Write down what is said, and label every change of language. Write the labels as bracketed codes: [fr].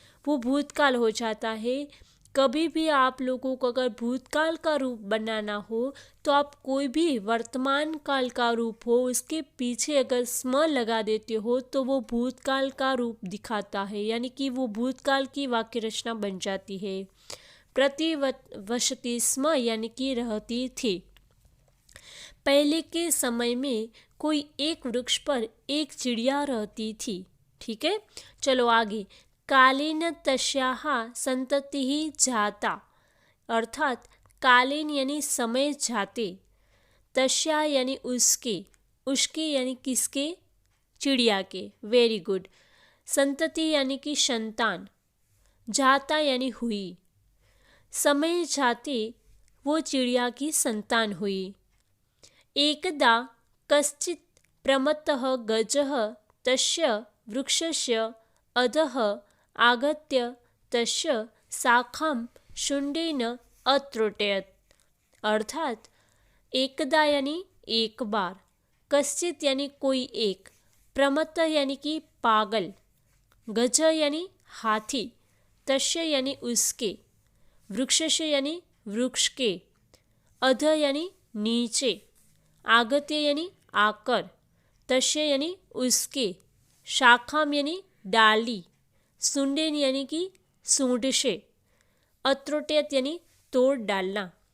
[hi] वो भूतकाल हो जाता है। कभी भी आप लोगों को अगर भूतकाल का रूप बनाना हो तो आप कोई भी वर्तमान काल का रूप हो उसके पीछे अगर स्म लगा देते हो तो वो भूतकाल का रूप दिखाता है, यानी कि वो भूतकाल की वाक्य रचना बन जाती है। [sa] प्रतिवसति स्म [hi] यानी कि रहती थी। पहले के समय में कोई एक वृक्ष पर एक चिड़िया रहती थी। ठीक है, चलो आगे। [sa] कालेन तस्याः संततिः जाता। [hi] अर्थात कालीन यानी समय जाते, तस्या यानी उसके यानी किसके, चिड़िया के। Very good. संतति यानी कि संतान, जाता यानी हुई, समय जाते वो चिड़िया की संतान हुई। [sa] एकदा कश्चित् प्रमत्तः गजः तस्य वृक्षस्य अधः आगत्य तस्य शाखां शुण्डेन अत्रोटयत्। [hi] अर्थात एकदा यानी एक बार, कश्चित यानी कोई एक, प्रमत्त यानी कि पागल, गज यानी हाथी, तस्य यानी उसके, वृक्षस्य यानी वृक्ष के, अध यानी नीचे, आगत्य यानी आकर, तस्य यानी उसके, शाखाम यानी डाली, सुंडेन यानी कि सूंड से, अत्रोटयत यानी तोड़ डालना।